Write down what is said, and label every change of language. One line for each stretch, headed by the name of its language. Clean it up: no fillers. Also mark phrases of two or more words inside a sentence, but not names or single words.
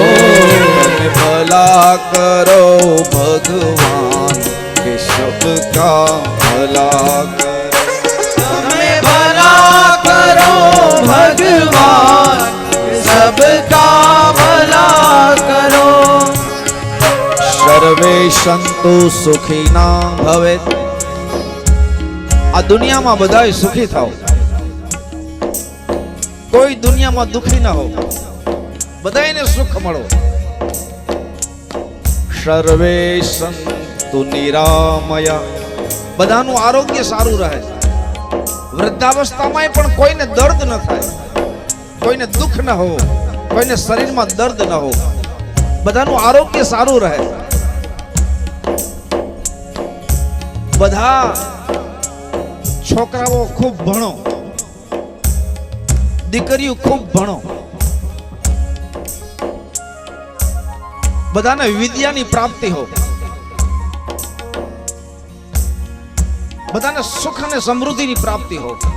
Hindi: भला करो भगवान के सबका भला करो तुम्हें भला करो भगवान सबका भला करो
Sanskrit: सर्वे संतो सुखीना भवेत्
Gujarati: આ દુનિયામાં બધાય સુખી થાઓ કોઈ દુનિયામાં દુખી ના હો બધાયને સુખ મળો
Sanskrit: सर्वे संतु निरामया
Gujarati: બધાનું આરોગ્ય સારું રહે વૃદ્ધાવસ્થામાં પણ કોઈને દર્દ ન થાય કોઈને દુઃખ ન હો કોઈને શરીરમાં દર્દ ન હો બધાનું આરોગ્ય સારું રહે બધા છોકરાઓ ખૂબ ભણો દીકરીઓ ખૂબ ભણો બધાને વિદ્યાની પ્રાપ્તિ હો બધાને સુખ અને સમૃદ્ધિની પ્રાપ્તિ હો